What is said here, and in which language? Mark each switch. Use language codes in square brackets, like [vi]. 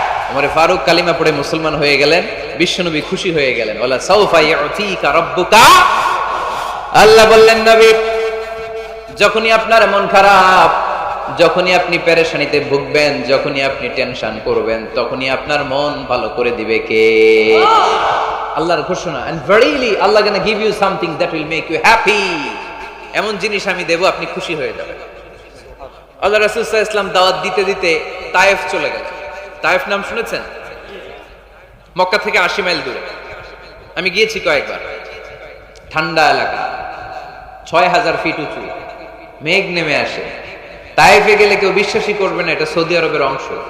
[bn] ওমর ফারুক কালিমা পড়ে মুসলমান হয়ে গেলেন, বিশ্বনবী খুশি হয়ে গেলেন। [ar] ওয়ালা সাউফা ইউতিকা রাব্বুকা, [bn] আল্লাহ বললেন, নবী যখনই আপনার মন খারাপ, যখনই আপনি পেরেশানিতে ভুগবেন, যখনই আপনি টেনশন করবেন, তখনই আপনার মন ভালো করে দিবে কে? আল্লাহর ঘোষণা, [en] and verily Allah gonna give you something that will make you happy। [bn] এমন জিনিস আমি দেব, আপনি খুশি হয়ে যাবেন। আল্লাহ রাসূল সাল্লাল্লাহু আলাইহি ওয়াসাল্লাম দাওয়াত দিতে দিতে তায়েফ চলে গেলেন। তায়েফ নাম শুনেছেন? মক্কা থেকে 80 মাইল দূরে। আমি গিয়েছি কয়েকবার। ঠান্ডা এলাকা, 6000 ফিট উঁচু, মেঘ নেমে আসে। তায়েফে গেলে কেউ বিশ্বাসই করবে না এটা সৌদি আরবের অংশ।